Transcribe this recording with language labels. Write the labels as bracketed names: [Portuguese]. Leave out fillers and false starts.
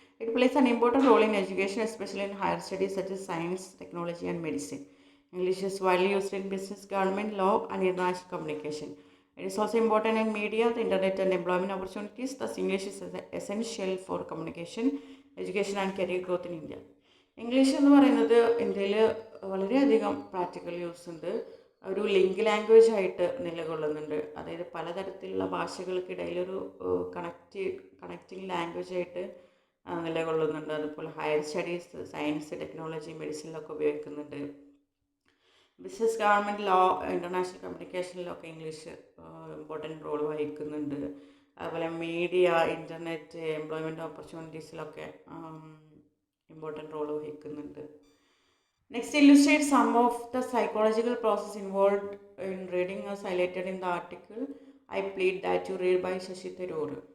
[English] It plays an important role in education, especially in higher studies such as science, technology, and medicine. English is widely used in business, government, law, and international communication. It is also important in media, the internet, and employment opportunities. Thus, English is essential for communication, education, and career growth in India. [Malayalam] English എന്ന് പറയുന്നത് ഇന്ത്യയിൽ വളരെയധികം practical use ഉണ്ട്. ഒരു link language ആയിട്ട് നിലകൊള്ളുന്നുണ്ട്. അതായത് പലതരത്തിലുള്ള ഭാഷകൾക്കിടയിലൊരു connecting language ആയിട്ട് നിലകൊള്ളുന്നുണ്ട്. അതുപോലെ ഹയർ സ്റ്റഡീസ്, സയൻസ്, ടെക്നോളജി, മെഡിസിനിലൊക്കെ ഉപയോഗിക്കുന്നുണ്ട്. Business, government, law, international കമ്മ്യൂണിക്കേഷനിലൊക്കെ English important role വഹിക്കുന്നുണ്ട്. അതുപോലെ media, internet, employment ഓപ്പർച്യൂണിറ്റീസിലൊക്കെ important role വഹിക്കുന്നുണ്ട്. [English] Next, illustrate some of the psychological process involved in reading as highlighted in the article I Plead That You Read by Shashi Tharoor.